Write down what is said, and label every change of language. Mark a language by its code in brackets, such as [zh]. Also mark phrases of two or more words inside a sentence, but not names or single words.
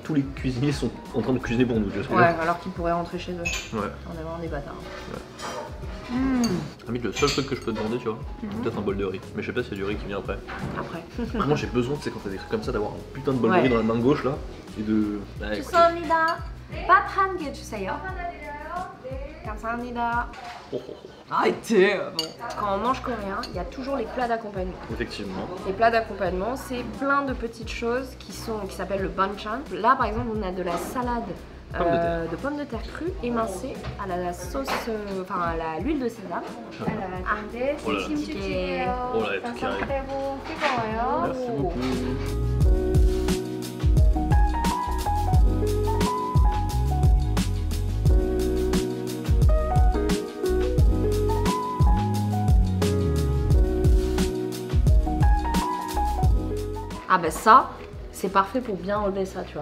[fr] tous les cuisiniers sont en train de cuisiner pour nous. Tu vois ce que je veux Ouais, dire alors qu'ils pourraient rentrer chez eux. Ouais. On est vraiment des bâtards. Limite, le seul truc que je peux te demander, tu vois, peut-être un bol de riz. Mais je sais pas s'il y a du riz qui vient après. Après. Vraiment, j'ai besoin, tu sais, quand t'as des trucs comme ça, d'avoir un putain de bol de Ouais. riz dans la main gauche là. Et de. Bah, écoutez. [ko] 감사합니다. 밥 한 개 주세요. 감사합니다. Oh, oh, oh. [fr] Arrêtez. Bon. Quand on mange coréen, il y a toujours les plats d'accompagnement. Effectivement. Les plats d'accompagnement, c'est plein de petites choses qui s'appellent le banchan. Là, par exemple, on a de la salade de pommes de terre crues émincées à la sauce, enfin à l'huile de sésame. [ko] 안돼 [fr] Oh là là. [ko] 김치찌개요. [fr] Oh là, tout qui arrive. [ko] 쌈싸대고 뜨거워요. [fr] Merci beaucoup. Ah ben ça, c'est parfait pour bien relever ça, tu vois.